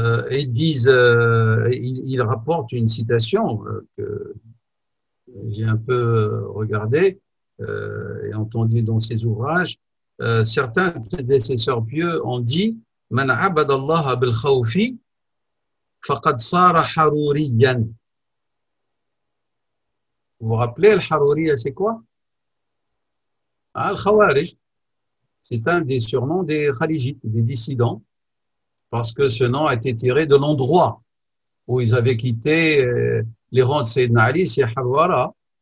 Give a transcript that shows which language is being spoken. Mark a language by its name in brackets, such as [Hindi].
[French] Ils disent, ils rapportent une citation que j'ai un peu regardée et entendue dans ses ouvrages. Certains prédécesseurs pieux ont dit [Arabic] من عبد الله بالخوف فقد صار حروريا. [French] Vous vous rappelez, le Harouriya, c'est quoi? Ah, le Khawarij. C'est un des surnoms des Kharijites, des dissidents, parce que ce nom a été tiré de l'endroit où ils avaient quitté les rangs de Sayyidina Ali, c'est Harwara.